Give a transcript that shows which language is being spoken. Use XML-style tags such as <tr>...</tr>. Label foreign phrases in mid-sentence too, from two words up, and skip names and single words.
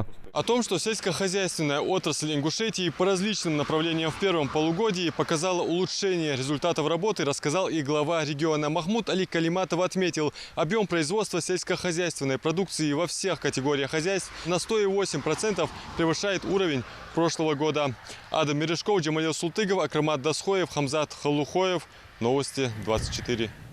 <ru>О том, что сельскохозяйственная отрасль Ингушетии по различным направлениям в первом полугодии показала улучшение результатов работы, рассказал и глава региона. Махмуд Али Калиматов отметил, объем производства сельскохозяйственной продукции во всех категориях хозяйств на 108% превышает уровень прошлого года. Адам Мережков, Джамалил Султыгов, Акрамат Дасхоев, Хамзат Халухоев. Новости 24.</ru>